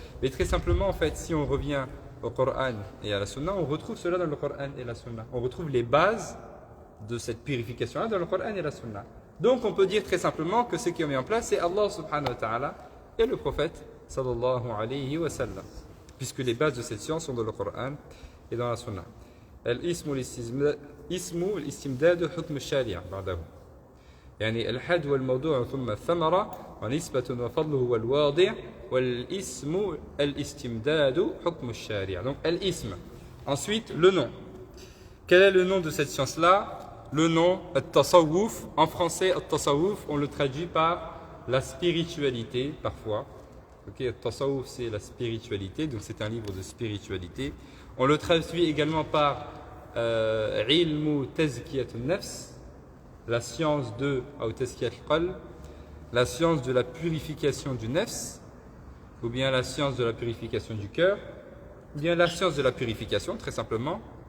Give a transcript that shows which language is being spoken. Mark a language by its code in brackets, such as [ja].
[fr] Mais très simplement, en fait, si on revient au Coran et à la Sunna, on retrouve cela dans le Coran et la Sunna. On retrouve les bases de cette purification-là dans le Coran et la Sunna. Donc on peut dire très simplement que ce qui est mis en place, c'est Allah subhanahu wa ta'ala et le prophète sallallahu alayhi wa sallam. Puisque les bases de cette science sont dans le Coran et dans la Sunna. [ar] اسم الاستمداد حكم الشارع بعده يعني الحد والموضوع ثم الثمرة ونسبة وفضله والواضع والاسم الاستمداد حكم الشارع. [fr] Donc الاسم. Ensuite le nom. Quel est le nom de cette science-là? Le nom التصوف. En français التصوف on le traduit par la spiritualité parfois. التصوف c'est la spiritualité, donc c'est un livre de spiritualité. On le traduit également par ilmu tazkiyat an-nafs, la science de ou tazkiyat al-qalb, la science de la purification du nafs, ou bien la science de la purification du cœur, ou bien la science de la purification, très simplement.